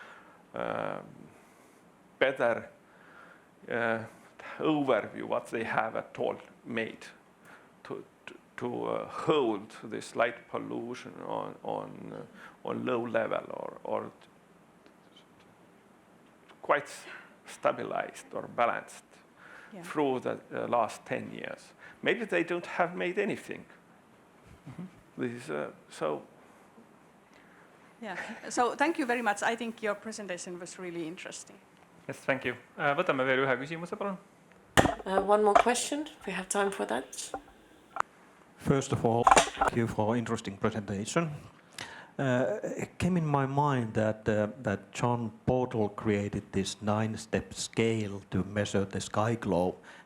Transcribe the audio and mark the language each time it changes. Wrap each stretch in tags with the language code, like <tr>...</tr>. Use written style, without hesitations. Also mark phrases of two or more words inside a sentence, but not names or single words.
<en>better overview what they have at all made to hold this light pollution on low level or quite stabilized or balanced through the last 10 years. Maybe they don't have made anything. This is, so. Yeah. So thank you very much. I think your presentation was really interesting. Yes, thank you.</en> <et>Võtame veel ühe küsimuse, palun.</et> <en>One more question. We have time for that. First of all, thank you for interesting presentation. It came in my mind that John Portal created this 9-step scale to measure the sky globe.</en>